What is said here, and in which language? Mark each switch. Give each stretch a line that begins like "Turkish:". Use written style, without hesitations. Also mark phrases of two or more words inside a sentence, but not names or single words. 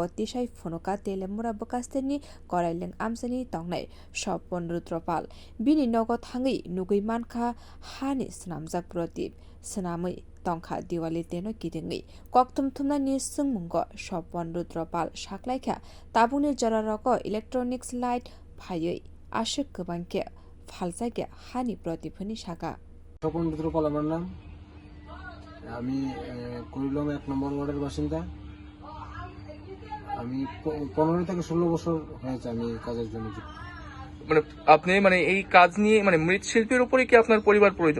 Kok Borok: tisai phonoka telemura bokasteni koraileng amsani tongnai sopon rudropal bini nogo thangi nugui mankha hani senamjak prodip senamui tongkha Diwali tenno kitingwi koktum thumnani sungmungo sopon rudropal saklaikha tabungni jararoko
English: electronics light
Kok Borok: phaiui ashuk kobangke ফালজাগে হানি প্রদীপনি শাখা
Bangla: স্বপন রুদ্রপাল আমার নাম। আমি কুড়িলং 1 নম্বর ওয়ার্ডের বাসিন্দা। আমি 15 থেকে 16 বছর হয়েছে আমি কাজের জন্য যুক্ত। মানে আপনি মানে এই কাজ নিয়ে মানে মৃৎশিল্পের উপরে কি আপনার পরিবার প্রয়োজন?